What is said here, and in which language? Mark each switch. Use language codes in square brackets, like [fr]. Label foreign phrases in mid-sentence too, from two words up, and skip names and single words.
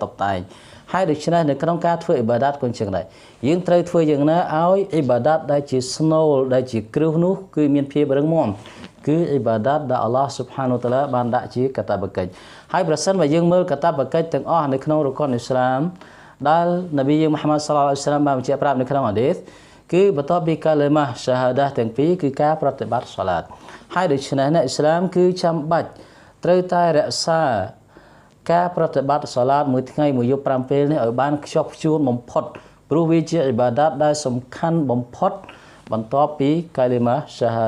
[km] តុបតែងហើយដូច្នេះនៅក្នុងការធ្វើអ៊ីបាដាតក៏អញ្ចឹងដែរយើងត្រូវធ្វើយ៉ាងណាឲ្យអ៊ីបាដាតដែលជាស្នូលដែលជាគ្រឹះនោះគឺមានភាពរឹងមាំគឺ អ៊ីបាដាតដែលអល់ឡោះ [ar] سبحانه وتعالى [km] បានដាក់ជាកាតព្វកិច្ចហើយប្រសិនបើយើងមើលកាតព្វកិច្ចទាំងអស់នៅក្នុងរកុនអ៊ីស្លាមដែលនប៊ីយើង Muhammad [ar] صلى الله عليه وسلم [km] បានបញ្ជាក់ប្រាប់នៅក្នុងហឌីសគឺបន្ទាប់ពីកាលេម៉ាសាហាដាទាំងពីរគឺការប្រតិបត្តិសាឡាតហើយដូច្នេះអ្នកអ៊ីស្លាមគឺចាំបាច់ត្រូវតែរក្សាការប្រតិបត្តិសាឡាតមួយថ្ងៃមួយយប់5ពេលនេះឲ្យបានខ្ជាប់ខ្ជួនបំផុតព្រោះវាជាអ៊ីបាដាតដែលសំខាន់បំផុតបន្ទាប់ពីកាលេម៉ាសាហា